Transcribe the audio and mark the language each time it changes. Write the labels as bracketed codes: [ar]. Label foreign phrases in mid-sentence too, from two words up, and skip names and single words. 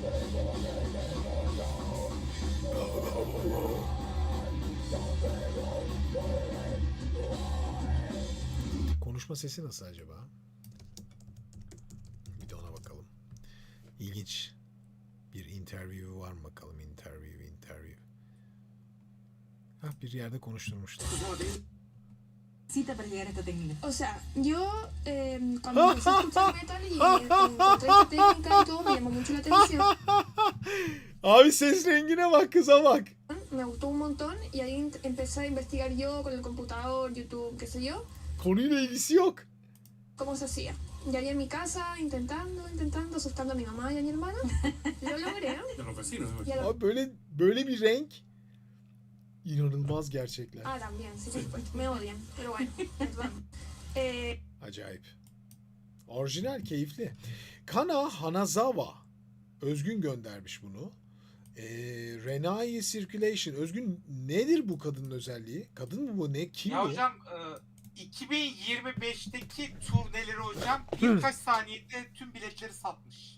[tr] Konuşma sesi nasıl acaba? Bir de ona bakalım. İlginç. Bir interview var mı bakalım? Interview. Bir yerde konuşturmuşlar. [es] Necesita para llegar a esta técnica? O sea, yo cuando empecé a escuchar metal y encontré esta técnica y todo me llamó mucho la atención. [tr] Abi ses rengine bak, kıza bak. [es] Me gustó un montón y ahí empecé a investigar yo con el computador, YouTube, qué sé yo, [tr] Konuyla ilgisi yok. [es] cómo se hacía. Y ahí en mi casa, intentando, asustando a mi mamá y a mi hermana. Lo logré, ¿no? De los vecinos. Y a lo... [tr] Abi böyle bir renk inanılmaz gerçekler. [es] Ah, también, sí, por supuesto. Me odian, pero bueno, perdón. [tr] Acayip. Orijinal, keyifli. Kana Hanazawa. Özgün göndermiş bunu. Renai Circulation. Özgün nedir bu kadının özelliği? Kadın mı bu? Ne? Kim Ya bu? hocam 2025'teki turneleri hocam birkaç saniyede tüm biletleri satmış.